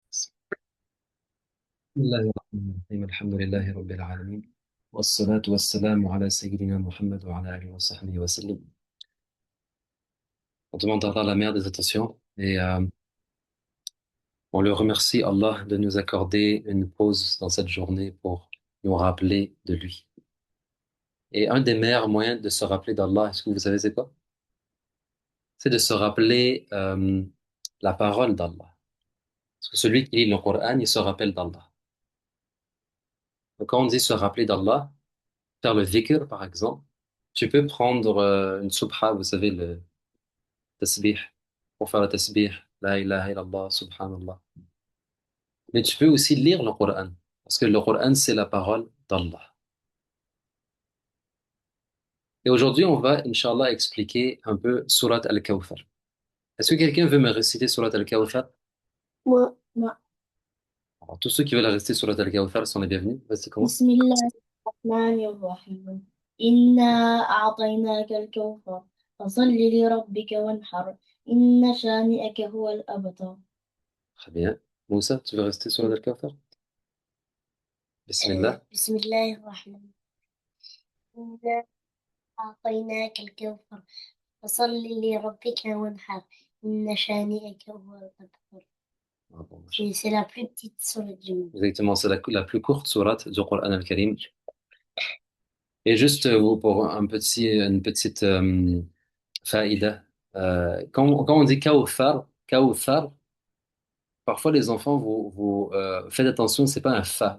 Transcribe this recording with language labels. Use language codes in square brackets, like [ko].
[ar] بسم الله الرحمن الرحيم الحمد لله رب العالمين والصلاة والسلام على سيدنا Muhammad وعلى آله وصحبه وسلم. [fr] On demande à Allah la meilleure des attentions et on le remercie Allah de nous accorder une pause dans cette journée pour nous rappeler de lui. Et un des meilleurs moyens de se rappeler d'Allah, est-ce que vous savez c'est quoi? C'est de se rappeler la parole d'Allah. Parce que celui qui lit le Coran, il se rappelle d'Allah. Donc quand on dit se rappeler d'Allah, faire le dhikr par exemple, tu peux prendre une subha, vous savez, le tasbih, pour faire le tasbih, la ilaha illallah, subhanallah. Mais tu peux aussi lire le Coran, parce que le Coran, c'est la parole d'Allah. Et aujourd'hui, on va, Inch'Allah, expliquer un peu Surat Al-Kawthar. Est-ce que quelqu'un veut me réciter Surat Al-Kawthar? Moi, moi. Alors, tous ceux qui veulent réciter Surat Al-Kawthar sont les bienvenus. Vas-y, commence. [ar] بسم الله الرحمن الرحيم إنا أعطيناك الكوثر فصل لربك وانحر إن شانئك هو الأبتر. [fr] Très bien. Moussa, tu veux réciter Surat Al-Kawthar? [ar] Bismillah. بسم الله الرحمن إنا أعطيناك الكوثر فصل لربك وانحر إن شانئك هو الأبتر. [fr] Ah, bon, machallah. C'est la plus petite sourate du monde. Exactement, c'est la plus courte sourate du Coran Al-Karim. Et juste pour une petite faïda, quand on dit Kawthar, parfois les enfants, vous faites attention, c'est pas un fa.